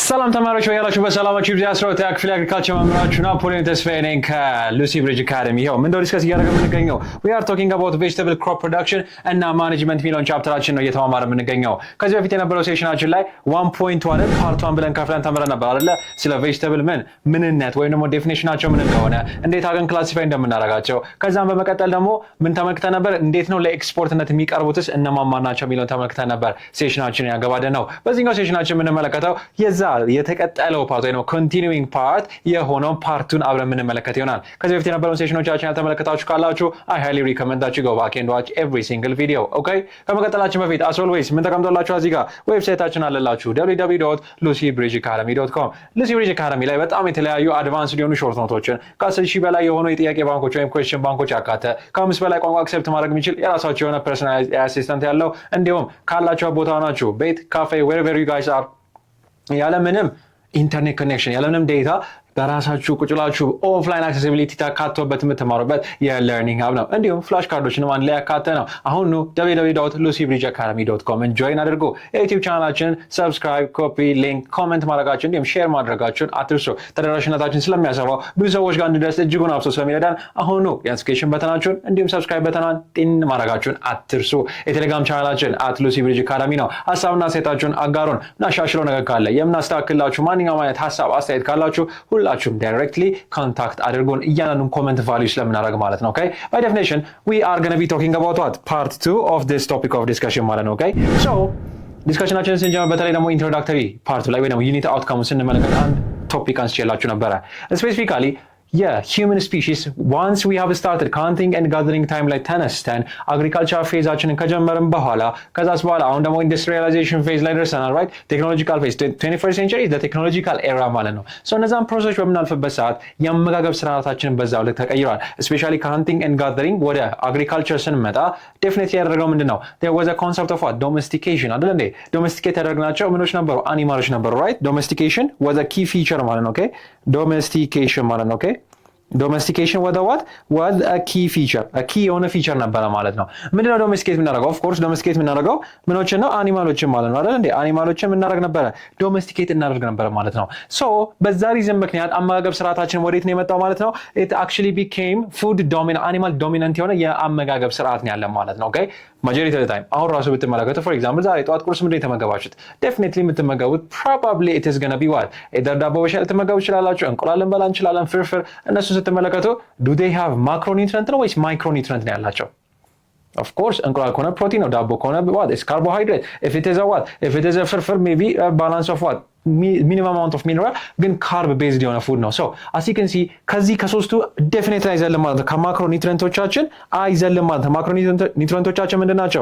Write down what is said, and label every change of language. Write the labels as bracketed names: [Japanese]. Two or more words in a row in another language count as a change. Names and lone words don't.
[Amharic] ሰላም ተማሪዎች ያላችሁ በሰላማችሁ ይብዛ። 12ኛ ክፍል አግሪካልቸር መምህራችሁ ናፖሊዮን ተስፋዬ ነኝ ከሉሲ ብሪጅ አካዳሚ። ይኸው ምን እንደው ዲስከስ እያደረግን የምንገኘው [English] we are talking about vegetable crop production [Amharic] እና ማኔጅመንት ሚሊዮን ቻፕተራችን ነው እየተማማረ የምንገኘው። ከዚህ በፊት የነበረው ሴሽናችን ላይ 1.1 ፓርት 1 ብለን ከፍለን ተምረን ነበር አይደለ? ስለ vegetable ምንነት ወይም ደግሞ ዴፊኒሽናቸው ምን እንደሆነ እንዴት አገን ክላሲፋይ እንደምናደርጋቸው፣ ከዛም በመቀጠል ደግሞ ምን ተመልክተን ነበር? እንዴት ነው ለኤክስፖርትነት የሚቀርቡትስ እነማን ናቸው የሚለውን ተመልክተን ነበር። ሴሽናችን ያገባደን ነው። በዚህኛው ሴሽናችን የምንመለከተው የዛ የተቀጠለው ፓርት ወይ ነው [English] continuing part [Amharic] የሆነው ፓርቱን አብረን የምንመለከት ይሆናል። ከዚህ በፊት የነበረውን ሴሽኖቻችን ያልተመለከታችሁ ካላችሁ [English] I highly recommend that you go back and watch every single video. Okay? [Amharic] ከመቀጠላችን በፊት [English] as always [Amharic] ምን ተቀምጦላችሁ እዚህ ጋር ዌብሳይታችን አለላችሁ www.lucybridgeacademy.com Lucy Bridge Academy ላይ በጣም የተለያዩ አድቫንስ ሊሆኑ ሾርት ኖቶችን ከ10,000 በላይ የሆኑ የጥያቄ ባንኮች ወይም ኩዌስችን ባንኮች ያካተ ከ5 በላይ ቋንቋ አክሰፕት ማድረግ የሚችል የራሳቸው የሆነ [English] personal assistant [Amharic] ያለው እንዲሁም ካላችሁ ቦታ ናችሁ ቤት ካፌ [English] wherever you guys are [Amharic] ያለምንም [English] internet connection [Amharic] ያለምንም ዴታ በራሳችሁ ቁጭ ብላችሁ [English] offline accessibility [Amharic] ተካቶበት የምትማሩበት የለርኒንግ ሀብ ነው። እንዲሁም ፍላሽ ካርዶችንም አንድ ላይ ያካተ ነው። አሁን www.lucybridgeacademy.com ጆይን አድርጉ። የዩቲዩብ ቻናላችንን ሰብስክራይብ፣ [English] copy link፣ [Amharic] ኮሜንት ማድረጋችሁን እንዲሁም ሼር ማድረጋችሁን አትርሱ። ተደራሽነታችን ስለሚያሰፋው ብዙ ሰዎች ጋር እንድደርስ እጅጉን አብሶ ስለሚረዳን አሁኑ የኖቲፊኬሽን በተናችሁን እንዲሁም ሰብስክራይብ በተናን ጢን ማድረጋችሁን አትርሱ። የቴሌግራም ቻናላችን @lucybridgeacademy ነው። ሀሳብና አስተያየታችሁን አጋሩን። እናሻሽለው ነገር ካለ የምናስተካክላችሁ ማንኛውም አይነት ሀሳብ አስተያየት ካላችሁ ሁላችሁም [English] directly contact [Amharic] አድርጉን። እያንዳንዱን ኮሜንት ቫልዩ ስለምናደርግ ማለት ነው። [English] okay by definition we are going to be talking about what part 2 of this topic of discussion [Amharic] ማለት ነው። [English] okay so [Amharic] ዲስከሽናችንን ስንጀምር በተለይ ደግሞ ኢንትሮዳክተሪ ፓርቱ ላይ ወይ ደግሞ ዩኒት አውትካሙን ስንመለከት አንድ ቶፒክ አንስቼላችሁ ነበረ። ስፔሲፊካሊ የሂውመን [English] species once we have started counting and gathering time [Amharic] ላይ ተነስተን አግሪካልቸር ፌዛችንን ከጀመርን በኋላ ከዛስ በኋላ አሁን ደግሞ ኢንዱስትሪያላይዜሽን ፌዝ ላይ ደርሰናል። [English] right technological phase 21st century the technological era [Amharic] ማለት ነው። ሶ እነዛን ፕሮሰሶች በምናልፍበት ሰዓት የአመጋገብ ስርዓታችንን በዛው ልክ ተቀይሯል። [English] especially counting and gathering [Amharic] ወደ አግሪካልቸር ስንመጣ ዴፊኒትሊ ያደረገው ምንድነው? [English] there was a concept of what domestication [Amharic] አይደል እንዴ? ዶሜስቲኬት ያደረግናቸው ምኖች ነበሩ? አኒማሎች ነበሩ። [English] right domestication was a key feature [Amharic] ማለት ነው። [English] okay domestication [Amharic] ማለት ነው። [English] okay domestication was a key feature a key [Amharic] የሆነ ፊቸር ነበረ ማለት ነው። ምንድነው ዶሜስቲኬት የምናደርገው? [English] of course [Amharic] ዶሜስቲኬት የምናደርገው ምኖችን ነው? አኒማሎችን ማለት ነው አይደል እንዴ? አኒማሎችን የምናደርግ ነበረ፣ ዶሜስቲኬት እናደርግ ነበረ ማለት ነው። ሶ በዛ ሪዝን ምክንያት አመጋገብ ስርዓታችን ወዴት ነው የመጣው ማለት ነው? [English] it actually became food dominant animal dominant [Amharic] የሆነ የአመጋገብ ስርዓት ነው ያለ ማለት ነው። [English] okay majority of time [Amharic] አሁን ራሱ ብትመለከቱ [English] for example [Amharic] ዛሬ ጠዋት ቁርስ ምንድን ነው የተመገባችሁት? ዴፊኒትሊ የምትመገቡት [English] probably it is going to be what [Amharic] ዳቦ በሻይ ልትመገቡ ትችላላችሁ፣ እንቁላል ልንበላ እንችላለን፣ ፍርፍር። እነሱ ስትመለከቱ [English] do they have macronutrient [Amharic] ነው ወይስ micronutrient ነው ያላቸው? [English] of course [Amharic] እንቁላል ከሆነ ፕሮቲን ነው፣ ዳቦ ከሆነ [English] what is carbohydrate, if it is a what if it is a [Amharic] ፍርፍር [English] maybe a balance of what minimum amount of mineral [Amharic] ግን [English] carb based [Amharic] የሆነ ፉድ ነው። [English] so as you can see [Amharic] ከዚህ ከሶስቱ ዴፊኒትሊ አይዘልም ማለት ነው። ከማክሮ ኒውትሪየንቶቻችን አይዘልም ማለት ነው። ማክሮ ኒውትሪየንቶቻችን ምንድን ናቸው?